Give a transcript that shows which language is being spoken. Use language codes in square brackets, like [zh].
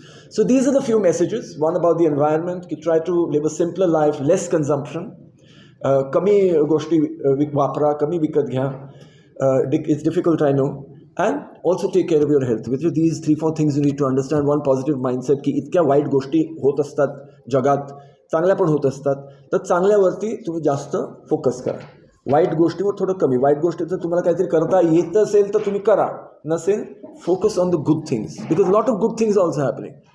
[en] So these are the few messages. One about the environment, ki try to live a simpler life, less consumption. [mr] कमी गोष्टी वापरा, कमी विकत घ्या. [en] It's difficult, I know. And also take care of your health. With these 3-4 things you need to understand. One positive mindset [mr] की इतक्या वाईट गोष्टी होत असतात जगात, चांगल्या पण होत असतात, तर चांगल्यावरती तुम्ही जास्त फोकस करा. वाईट गोष्टीवर थोडं कमी. वाईट गोष्टीचं तुम्हाला काहीतरी करता येत असेल तर तुम्ही करा, नसेल [en] Focus on the good things, because lot of good things also happening.